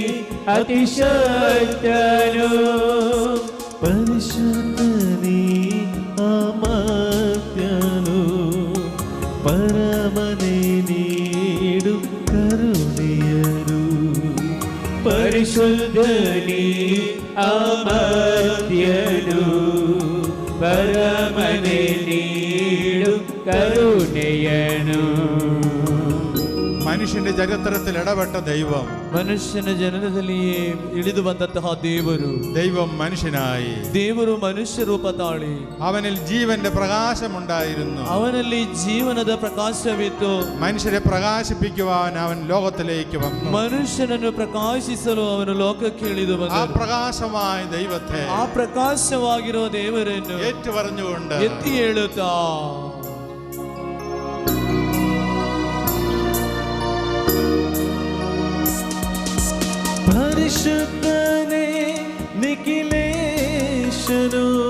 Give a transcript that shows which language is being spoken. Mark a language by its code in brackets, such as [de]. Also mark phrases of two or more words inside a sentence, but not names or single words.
[kn] ಅತಿಶಕ್ತನು ಪರಿಶುದ್ಧನೇ ಅಮರ್ತ್ಯನು ಪರಮನೇ ನೀಡು ಕರುಣೆಯರು ಪರಿಶುದ್ಧನೇ ಅಮರ್ತ್ಯನು ಪರಮನೇ ನೀಡು ಕರುಣೆಯನು. [ml] മനുഷ്യന്റെ ചരിത്രത്തിൽ ഇടപെട്ട ദൈവം [kn] ಮನುಷ್ಯನ ಜನನದಲ್ಲಿಯೇ ಇಳಿದು ಬಂದಂತಹ ದೇವರು [ml] ദൈവം മനുഷ്യനായി [kn] ದೇವರು ಮನುಷ್ಯ ರೂಪ ತಾಳಿ [ml] അവനിൽ ജീവന്റെ പ്രകാശമുണ്ടായിരുന്നു. [kn] ಅವನಲ್ಲಿ ಜೀವನದ ಪ್ರಕಾಶವಿತ್ತು. [ml] മനുഷ്യരെ പ്രകാശിപ്പിക്കുവാൻ അവൻ ലോകത്തിലേക്ക് വന്നു. [kn] ಮನುಷ್ಯನನ್ನು ಪ್ರಕಾಶಿಸಲು ಅವನು ಲೋಕಕ್ಕೆ ಇಳಿದು [ml] ആ [kn] ಬಂದನು. [ml] പ്രകാശമായ ദൈവത്തെ [kn] ಆ ಪ್ರಕಾಶವಾಗಿರುವ ದೇವರನ್ನು [ml] ഏറ്റുപറഞ്ഞുകൊണ്ട് [kn] ಎತ್ತಿ ಹೇಳುತ್ತಾ ಪರಿಶುದ್ಧನೇ ನಿಖಿಲೇಶನು